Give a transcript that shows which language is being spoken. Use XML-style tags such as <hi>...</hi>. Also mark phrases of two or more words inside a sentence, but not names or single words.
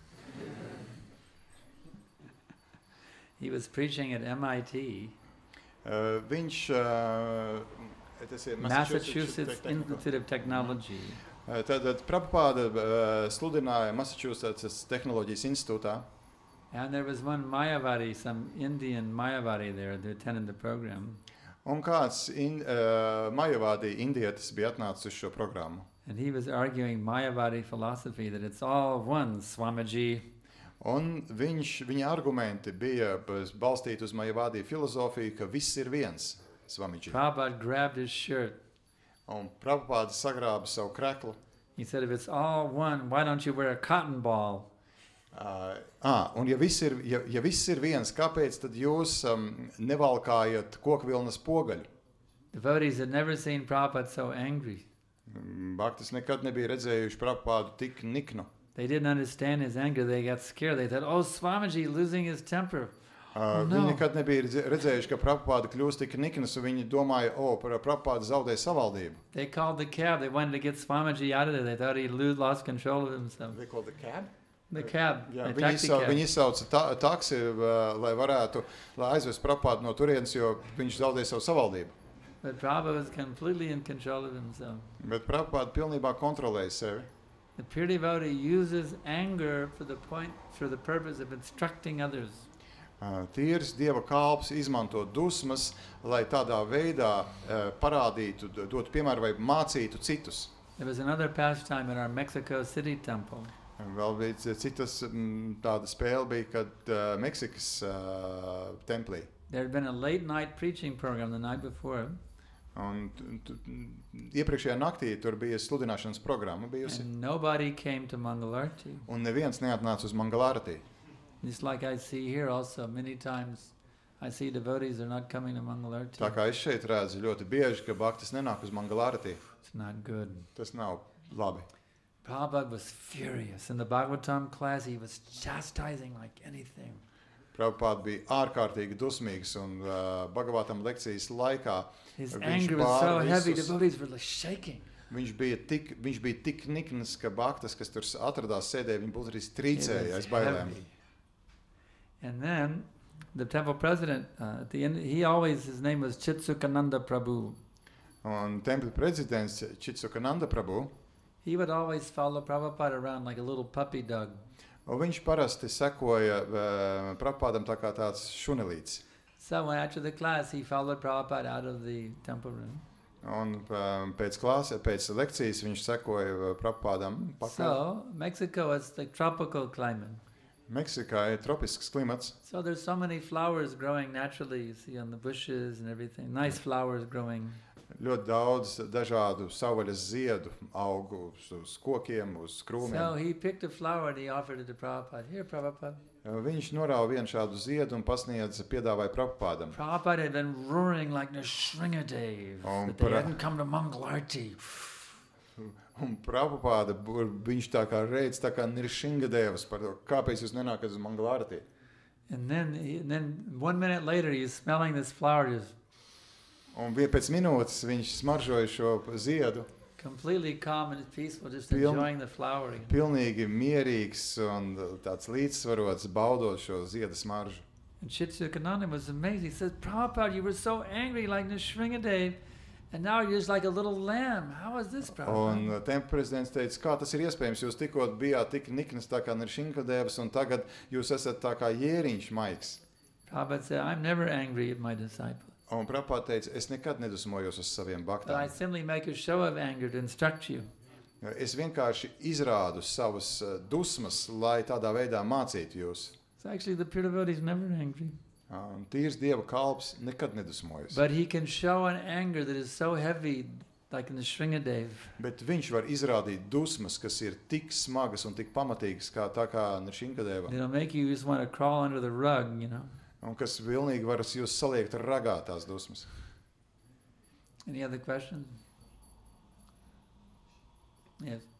<en>He was preaching at MIT, Massachusetts Institute of Technology.</en> <lv>Tad Prabhupāda sludināja Massachusetts Tehnoloģijas institūtā.</lv> <en>And there was one Mayavadi, some Indian Mayavadi there who attended the program.</en> <lv>Un kāds Mayavadi indietis bija atnācis uz šo programmu.</lv> <en>And he was arguing Mayavadi philosophy that it's all one, Swamiji.</en> <lv>Un viņa argumenti bija balstīti uz Mayavadi filozofiju, ka viss ir viens, Swamiji.</lv> <en>Prabhupada grabbed his shirt.</en> <lv>Un Prabhupada sagrāba savu kreklu.</lv> <en>He said, if it's all one, why don't you wear a cotton ball?</en> <lv>Un ja viss ir viens, kāpēc tad jūs nevalkājat kokvilnas pogaļu?</lv> <en>Devotees had never seen Prabhupada so angry.</en> <lv>Bhaktas nekad nebija redzējuši Prabhupādu tik niknu.</lv> <en>They didn't understand his anger. They got scared. They thought, oh, Swamiji losing his temper.</en> <lv>Viņi nekad nebija redzējuši, ka Prabhupāda kļūst tik niknas, un viņi domāja, Prabhupāda zaudēja savaldību.</lv> <en>They called the cab. They wanted to get Swamiji out of there. They thought he lost control of himself. They called the cab? The cab,</en> <lv>Jā,</lv> <en>the taxi cab.</en> <lv>Viņi izsauca taksi, lai aizvest Prabhupādu no turienes, jo viņš zaudēja savu savaldību.</lv> <en>But Prabhupada was completely in control of himself.</en> <lv>Bet Prabhupāda pilnībā kontrolēja sevi.</lv> <en>The pure devotee uses anger for the purpose of instructing others.</en> <lv>Tīrs dieva kalps izmanto dusmas, lai tādā veidā parādītu, dotu piemēru vai mācītu citus.</lv> <en>There was another pastime at our Mexico City temple.</en> <lv>Vēl bija citas tāda spēle bija, kad Meksikas templī.</lv> <en>There had been a late night preaching program the night before.</en> <lv>Un iepriekšējā naktī tur bija sludināšanas programma bijusi.</lv> <en>And nobody came to Mangalarti.</en> <lv>Un neviens neatnāca uz Mangalārti.</lv> <en>Just like I see here also, many times I see devotees are not coming to Mangalarti.</en> <lv>Tā kā es šeit redzu ļoti bieži, ka bhaktas nenāk uz Mangalārti.</lv> <en>It's not good.</en> <lv>Tas nav labi.</lv> <en>Prabhupada was furious. In the Bhagavatam class, he was chastising like anything.</en> <lv>Prabhupāda bija ārkārtīgi dusmīgs, un Bhagavatam lekcijas laikā</lv> <en>his anger was so heavy, devotees were like shaking.</en> <lv>Viņš bija tik nikns, ka bhaktas, kas tur atradās sēdē, viņi būtu arī strīcēja aiz bailēm.</lv> <en>And then the temple president, at the end, his name was Chitsukananda Prabhu.</en> <lv>Un templi prezidents Chitsukananda Prabhu,</lv> <en>he would always follow Prabhupada around like a little puppy dog.</en> <lv>Un viņš parasti sekoja Prabhupādam tā kā tāds šunelīts.</lv> <en>So after the class, he followed Prabhupada out of the temple room.</en> <lv>Un pēc lekcijas viņš sekoja Prabhupādam pakaļ.</lv> <en>So Mexico is like tropical climate.</en> <lv>Meksikā ir tropisks klimats.</lv> <en>So there's so many flowers growing naturally, you see on the bushes and everything. Nice flowers growing.</en> <lv>Ļoti daudz dažādu savvaļas ziedu aug uz kokiem, uz krūmiem.</lv> <en>So he picked a flower and he offered it to Prabhupada. Here, Prabhupada.</en> <lv>Viņš norāva vienu šādu ziedu un piedāvāja Prabhupādam.</lv> <en>Prabhupada had been roaring like Nrsimhadev, that they hadn't come to Mangalarti.</en> <lv>Un Prabhupāda, viņš tā kā reids, tā kā Nrsimhadevs par to, kāpēc jūs nenākat uz Mangalarti.</lv> <en>And then 1 minute later, he's smelling this flower, just</en> <lv>Un pēc minūtes viņš smaržoja šo ziedu,</lv> <en>completely calm and peaceful, just enjoying the flower again.</en> <lv>pilnīgi mierīgs un tāds līdzsvarots, baudot šo zieda smaržu.</lv> <en>And Chittakananda was amazed. He said, Prabhupada, you were so angry like Nrsimhadev, and now you're just like a little lamb. How is this, Prabhupada?</en> <lv>Un tempļa prezidents teica, kā tas ir iespējams, jūs tikko bijāt tik niknas tā kā Nrsimhadevs, un tagad jūs esat tā kā jēriņš maigs.</lv> <en>Prabhupada said, I'm never angry at my disciples.</en> <lv>Un Prabhupāda teica, es nekad nedusmojos uz saviem</lv> <en>But I</en> <lv>baktām.</lv> <en>simply make a show of anger to instruct you.</en> <lv>Es vienkārši izrādu savas dusmas, lai tādā veidā mācītu jūs.</lv> <en>So actually the pure devotee is never angry.</en> <lv>Un tīrs Dieva kalps nekad nedusmojas.</lv> <en>But he can show an anger that is so heavy, like in the Nrsimhadev.</en> <lv>Bet viņš var izrādīt dusmas, kas ir tik smagas un tik pamatīgas, tā kā Nrsimhadeva.</lv> <en>It'll make you just want to crawl under the rug, you know.</en> <lv>Un kas vilnīgi var jūs saliekt ragā tās dusmas.</lv> <en>Any other questions? Yes.</en>